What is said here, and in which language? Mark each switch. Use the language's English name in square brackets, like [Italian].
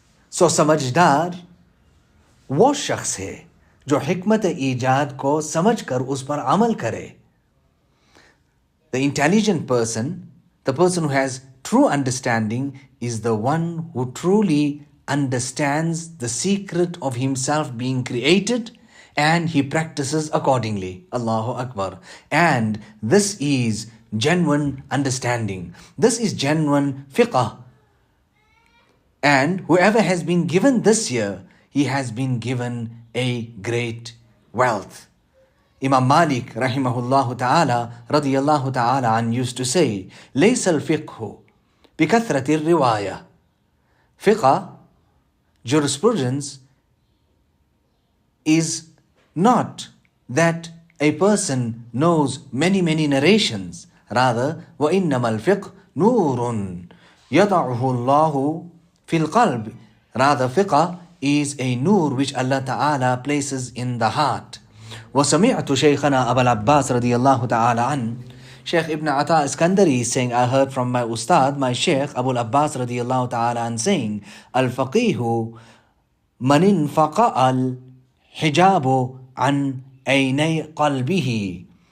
[Urdu] So समझदार वो शख्स है जो हिकमत ईजाद को समझ कर उस पर अमल करे. [English] The intelligent person, the person who has true understanding, is the one who truly understands the secret of himself being created, and he practices accordingly. Allahu Akbar. And this is genuine understanding. This is genuine fiqh. And whoever has been given this year, he has been given a great wealth. Imam Malik rahimahullah ta'ala radiyallahu ta'ala an used to say, [Arabic] لَيْسَ الْفِقْهُ بِكَثْرَةِ الرِّوَايَةِ. [English] Fiqh, jurisprudence, is not that a person knows many narrations. [Arabic] Rather, وَإِنَّمَا الْفِقْهُ نُورٌ يَضَعُهُ اللَّهُ فِي الْقَلْبِ. [English] Rather, fiqh is a nur which Allah Ta'ala places in the heart. [Arabic] وَسَمِعْتُ شَيْخَنَا أَبَا الْعَبَّاسِ رَضِيَ اللَّهُ تَعَالَى عَنْهُ. [English] Shaykh Ibn Ata Iskandari is saying, I heard from my Ustad, my Shaykh Abu al-Abbas radiyallahu ta'ala an saying, [Arabic] Al-Faqihu manin faqa al-hijabu an aynay qalbihi.